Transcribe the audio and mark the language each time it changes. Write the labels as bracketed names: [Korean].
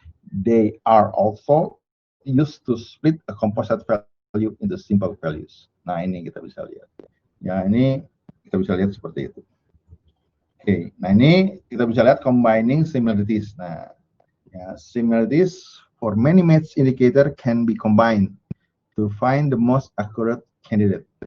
[English] They are also used to split a composite value into simple values. [Indonesian] Nah, ini kita bisa lihat. Ya, ini kita bisa lihat seperti itu. Oke, nah ini kita bisa lihat combining similarities. [English] Nah, ya, similarities for many match indicator can be combined to find the most accurate candidate.